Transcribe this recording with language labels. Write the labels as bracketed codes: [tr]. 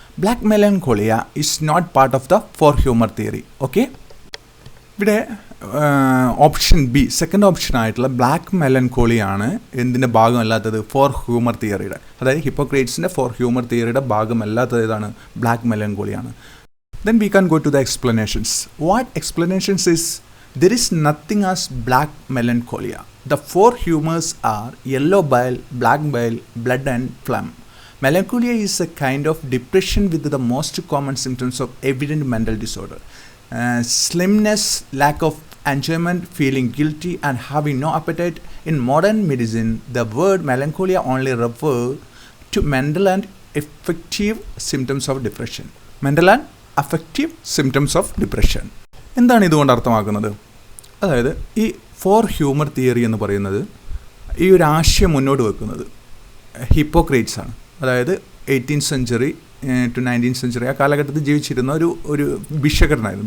[en] Black melancholia is not part of the four humour theory. [ml] Okay, ഇവിടെ option B, second option ആയിട്ടുള്ള black മെലങ്കോളിയാണ് എന്തിൻ്റെ ഭാഗമല്ലാത്തത്? Four humour തിയറിയുടെ, അതായത് ഹിപ്പോക്രേറ്റ്സിൻ്റെ four humour തിയറിയുടെ ഭാഗമല്ലാത്തത് ഏതാണ്? Black മെലങ്കോളിയാണ്. [en] Then we can go to the explanations. What explanations is? There is nothing as black melancholia. The four humors are yellow bile, black bile, blood and phlegm. Melancholia is a kind of depression with the most common symptoms of evident mental disorder. Slimness, lack of enjoyment, feeling guilty and having no appetite. In modern medicine, the word melancholia only refers to mental and affective symptoms of depression. Mental and affective symptoms of depression. [ml] എന്താണ് ഇതുകൊണ്ട് അർത്ഥമാക്കുന്നത്? അതായത് ഈ four humour theory എന്ന് പറയുന്നത്, ഈ ഒരു ആശയം മുന്നോട്ട് വെക്കുന്നത് ഹിപ്പോക്രേറ്റ്സ് ആണ്. അതായത് 18th century to 19th century ആ കാലഘട്ടത്തിൽ ജീവിച്ചിരുന്ന ഒരു ഭിഷകരനായിരുന്നു.